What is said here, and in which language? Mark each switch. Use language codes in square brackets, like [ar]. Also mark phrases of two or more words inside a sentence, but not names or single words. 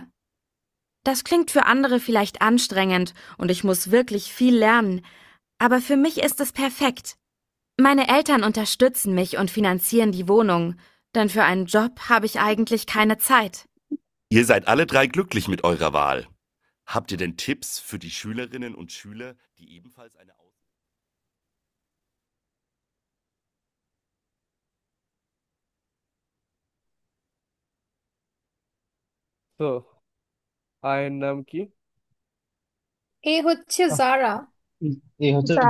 [de] Das klingt für andere vielleicht anstrengend und ich muss wirklich viel lernen, aber für mich ist es perfekt. Meine Eltern unterstützen mich und finanzieren die Wohnung, denn für einen Job habe ich eigentlich keine Zeit. Ihr seid alle drei glücklich mit eurer Wahl. Habt ihr denn Tipps für die Schülerinnen und Schüler, die ebenfalls eine [bn] তো আয়ের নাম কি? এ হচ্ছে জারা, এ হচ্ছে যারা